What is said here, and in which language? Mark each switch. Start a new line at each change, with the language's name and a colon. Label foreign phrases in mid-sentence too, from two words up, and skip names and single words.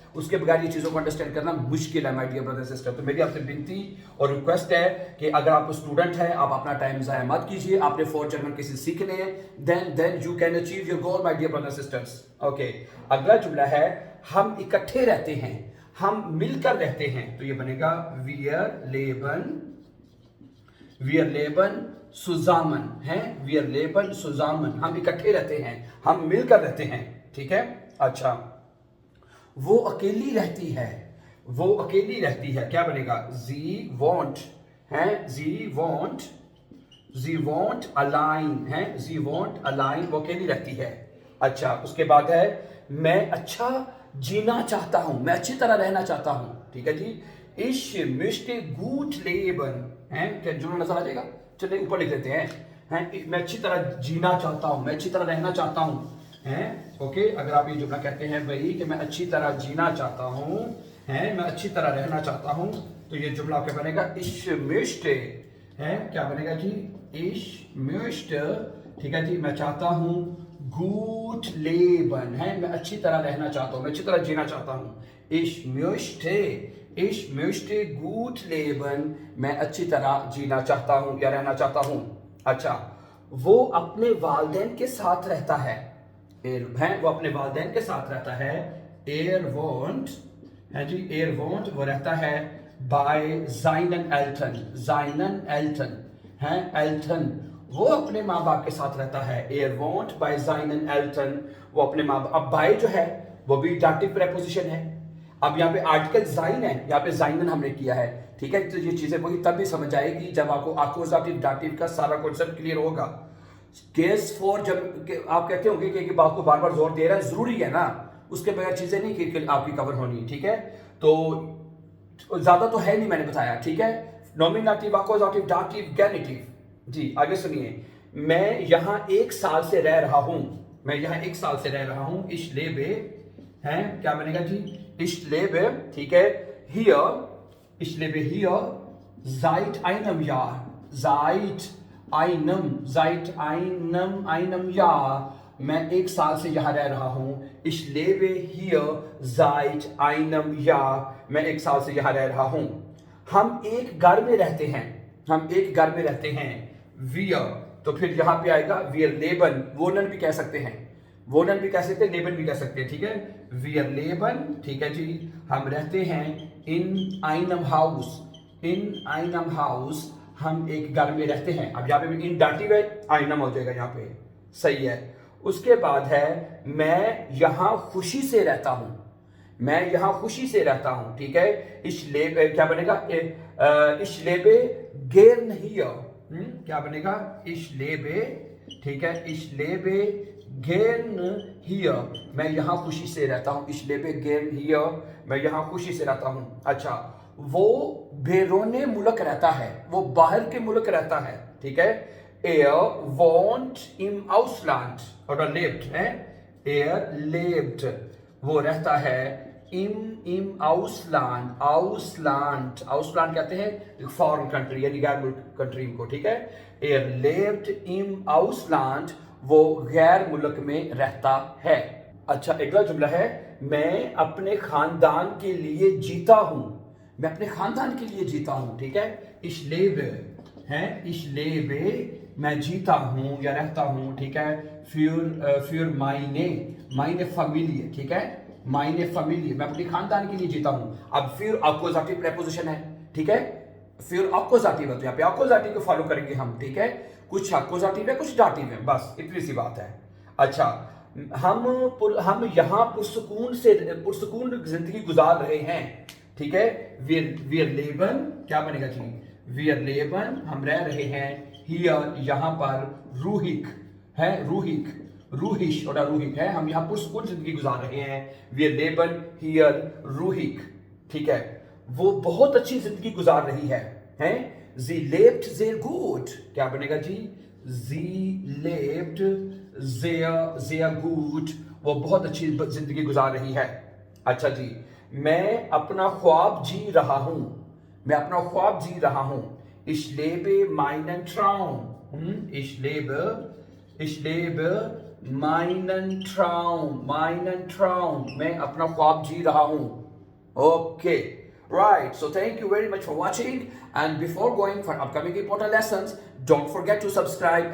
Urdu: اس کے بغیر یہ چیزوں کو انڈرسٹینڈ کرنا مشکل ہے
English: my dear brother sister.
Urdu: تو میری آپ سے ونتی اور ریکویسٹ ہے کہ اگر آپ سٹوڈنٹ ہیں، آپ اپنا ٹائم ضائع مت کیجیے، آپ نے 4
English: German cases
Urdu: سیکھنے ہیں,
English: then you can achieve your goal my dear brother sisters.
Urdu: اوکے، اگلا جملہ ہے ہم اکٹھے رہتے ہیں، ہم مل کر رہتے ہیں، تو یہ بنے گا
German: wir leben zusammen
Urdu: है,
German: wir leben zusammen,
Urdu: ہم اکٹھے رہتے ہیں، ہم مل کر رہتے ہیں. ٹھیک ہے، اچھا، وہ اکیلی رہتی ہے، کیا بنے گا?
German: sie wohnt है, sie wohnt allein है, sie wohnt allein,
Urdu: وہ اکیلی رہتی ہے. اچھا، اس کے بعد ہے میں اچھا جینا چاہتا ہوں، میں اچھی طرح رہنا چاہتا ہوں. ٹھیک ہے جی,
German: ich möchte gut leben
Urdu: है, کیا جملہ نظر آ جائے گا? چلیے اوپر لکھ دیتے ہیں، میں اچھی طرح جینا چاہتا ہوں، میں اچھی طرح رہنا چاہتا ہوں ہے. اوکے، اگر آپ یہ جملہ کہتے ہیں بھائی کہ میں اچھی طرح جینا چاہتا ہوں ہے، میں اچھی طرح رہنا چاہتا ہوں، تو یہ جملہ آپ کا بنے گا
German: ich möchte
Urdu: ہے، کیا بنے گا جی?
German: ich möchte,
Urdu: ٹھیک ہے جی، میں چاہتا ہوں
German: gut leben
Urdu: ہے، میں اچھی طرح رہنا چاہتا ہوں، میں اچھی طرح جینا چاہتا ہوں.
German: Ich möchte gut leben,
Urdu: میں اچھی طرح جینا چاہتا ہوں یا رہنا چاہتا ہوں. اچھا، وہ اپنے والدین کے ساتھ رہتا ہے. وہ اپنے والدین کے ساتھ رہتا ہے. wohnt ہے جی، wohnt وہ رہتا ہے
German: by seinen Eltern
Urdu: ہے، Eltern وہ اپنے ماں باپ کے ساتھ رہتا ہے.
German: wohnt by seinen Eltern
Urdu: وہ اپنے ماں باپ. اب by جو ہے وہ بھی
English: dative preposition
Urdu: है. اب یہاں پہ آرٹیکل sein ہے، یہاں پہ seinen ہم نے کیا ہے. ٹھیک ہے، تو یہ چیزیں وہی تبھی سمجھ آئیں گی جب آپ کو
English: accusative dative
Urdu: کا سارا
English: concept clear
Urdu: होगा.
English: case for
Urdu: جب آپ کہتے ہوں گے کہ بات کو بار بار زور دے رہا ہے، ضروری ہے نا، اس کے بغیر چیزیں نہیں کہ آپ کی کور ہونی. ٹھیک ہے، تو زیادہ تو ہے نہیں میں نے بتایا. ٹھیک ہے,
English: nominative, accusative, dative, genitive.
Urdu: جی آگے سنیے. میں یہاں 1 سال سے رہ رہا ہوں۔ میں یہاں 1 سال سے رہ رہا ہوں.
German: Ich lebe
Urdu: ہے، کیا بنے گا جی?
German: Ich lebe,
Urdu: ٹھیک ہے.
German: Hier, ich lebe hier seit einem Jahr. Seit einem Jahr.
Urdu: میں 1 سال سے یہاں رہ رہا ہوں.
German: Ich lebe hier seit einem Jahr.
Urdu: میں 1 سال سے یہاں رہ رہا ہوں. ہم ایک گھر میں رہتے ہیں. Wir، تو پھر یہاں پہ آئے گا
German: wir leben.
Urdu: wohnen بھی کہہ سکتے ہیں، leben بھی کہہ سکتے ہیں. ٹھیک ہے,
German: wir leben,
Urdu: ٹھیک ہے جی، ہم رہتے ہیں
German: in einem Haus,
Urdu: ہم ایک گھر میں رہتے ہیں. اب یہاں پہ بھی
German: in Dativ
Urdu: ہے، einem ہو جائے گا یہاں پہ۔ صحیح ہے. اس کے بعد ہے میں یہاں خوشی سے رہتا ہوں. ٹھیک ہے,
German: ich lebe,
Urdu: کیا بنے گا?
German: ich lebe gern hier.
Urdu: کیا بنے گا?
German: ich lebe,
Urdu: ٹھیک ہے,
German: ich lebe gern hier.
Urdu: میں یہاں خوشی سے رہتا ہوں.
German: ich lebe gern hier,
Urdu: میں یہاں خوشی سے رہتا ہوں. اچھا، وہ بیرونِ ملک رہتا ہے، وہ باہر کے ملک رہتا ہے. ٹھیک ہے,
German: wohnt im Ausland oder lebt है.
Urdu: lebt وہ رہتا ہے
German: im Ausland
Urdu: کہتے ہیں
English: foreign country
Urdu: یعنی غیر ملک کنٹری کو. ٹھیک ہے,
German: lebt im Ausland
Urdu: وہ غیر ملک میں رہتا ہے. اچھا، اگلا جملہ ہے میں اپنے خاندان کے لیے جیتا ہوں. ٹھیک ہے,
German: ich lebe
Urdu: है,
German: ich lebe
Urdu: میں جیتا ہوں یا رہتا ہوں. ٹھیک ہے,
German: für meine Familie.
Urdu: ٹھیک ہے,
German: meine Familie
Urdu: میں اپنے خاندان کے لیے جیتا ہوں. اب پھر
English: accusative preposition
Urdu: ہے۔ ٹھیک ہے، پھر اکیوزیٹو ہے تو یہاں پہ اکیوزیٹو کو فالو کریں گے ہم. ٹھیک ہے، کچھ اکیوزیٹو ہے، کچھ ڈیٹو ہے، بس اتنی سی بات ہے. اچھا، ہم یہاں پرسکون زندگی گزار رہے ہیں. ٹھیک ہے,
German: wir leben,
Urdu: کیا بنے گا جی?
German: wir leben
Urdu: ہم رہ رہے ہیں۔ hier یہاں پر ruhig ہے، ruhig ہے، ہم یہاں پرسکون زندگی گزار رہے ہیں.
German: wir leben hier ruhig.
Urdu: ٹھیک ہے، وہ بہت اچھی زندگی گزار رہی ہے.
German: sie lebt sehr gut.
Urdu: کیا بنے گا جی?
German: sie lebt sehr gut.
Urdu: وہ بہت اچھی زندگی گزار رہی ہے۔ اچھا جی، میں اپنا خواب جی رہا ہوں.
German: ich lebe meinen Traum. ich lebe meinen Traum.
Urdu: میں اپنا خواب جی رہا ہوں.
English: Okay, right. So thank you very much for watching. And before going for upcoming important lessons, don't forget to subscribe.